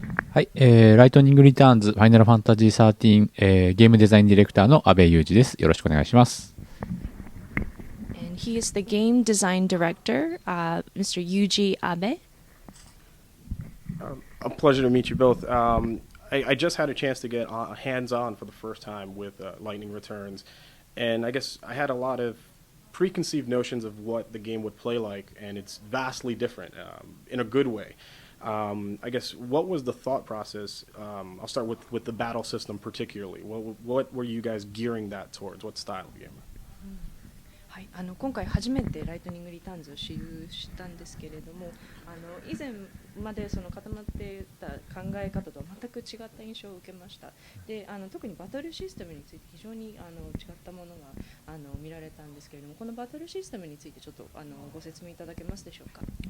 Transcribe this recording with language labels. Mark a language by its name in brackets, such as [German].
[Japanese] はい、ライトニングリターンズファイナルファンタジー13、ゲームデザインディレクターの阿部裕二です。よろしくお願いします。 [English] And he is the game design director, Mr. Yuji Abe. A pleasure to meet you both. I just had a chance to get hands-on for the first time with Lightning Returns, and I guess I had a lot of preconceived notions of what the game would play like, and it's vastly different in a good way. I guess what was the thought process? I'll start with the battle system particularly. What were you guys gearing that towards? What style of game? [Japanese] はい、今回初めてライトニングリターンズを使用したんですけれども、以前までその固まっていた考え方とは全く違った印象を受けました。で、特にバトルシステムについて非常に違ったものが見られたんですけれども、このバトルシステムについてちょっとご説明いただけますでしょうか。